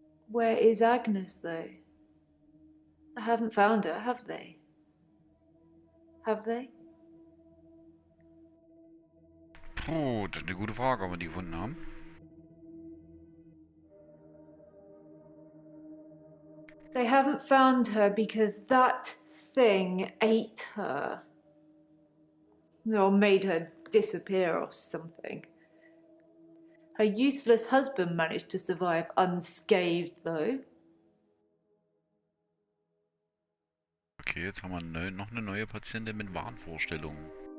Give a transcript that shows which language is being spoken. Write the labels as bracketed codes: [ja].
[en] Where is Agnes, though? I haven't found her, have they? Have they? [de] Puh, das ist eine gute Frage, ob wir die gefunden haben. [en] They haven't found her because that thing ate her. Or made her disappear or something. Her useless husband managed to survive unscathed, though. [de] Okay, jetzt haben wir noch eine neue Patientin mit Wahnvorstellungen.